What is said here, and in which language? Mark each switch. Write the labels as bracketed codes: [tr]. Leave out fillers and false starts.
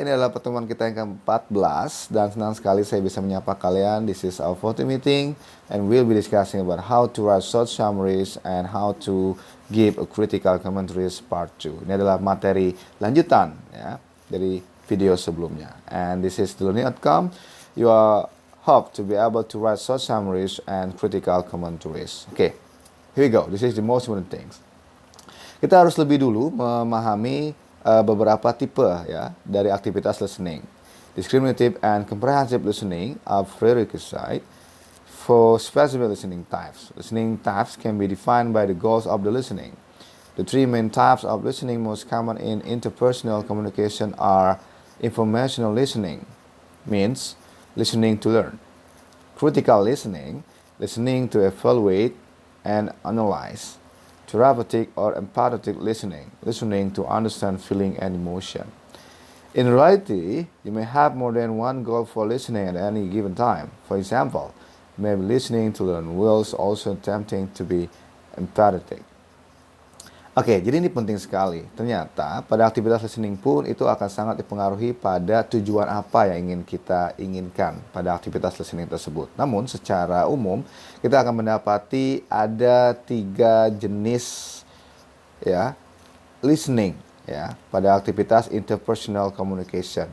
[id] Ini adalah pertemuan kita yang ke-14 dan senang sekali saya bisa menyapa kalian. [en] This is our photo meeting and we'll be discussing about how to write short summaries and how to give a critical commentaries part 2. [id] Ini adalah materi lanjutan ya dari video sebelumnya. [en] And this is the learning outcome. You are hope to be able to write short summaries and critical commentaries. Okay, here we go. This is the most important things. [id] Kita harus lebih dulu memahami beberapa tipe ya dari aktivitas listening. [en] Discriminative and comprehensive listening are prerequisite for specific listening types. Listening types can be defined by the goals of the listening. The three main types of listening most common in interpersonal communication are informational listening, means listening to learn; critical listening, listening to evaluate and analyze; therapeutic or empathetic listening, listening to understand feeling and emotion. In reality, you may have more than one goal for listening at any given time. For example, you may be listening to learn whilst also attempting to be empathetic. [id] Oke, jadi ini penting sekali. Ternyata pada aktivitas listening pun itu akan sangat dipengaruhi pada tujuan apa yang ingin kita inginkan pada aktivitas listening tersebut. Namun secara umum kita akan mendapati ada 3 jenis ya listening ya pada aktivitas interpersonal communication.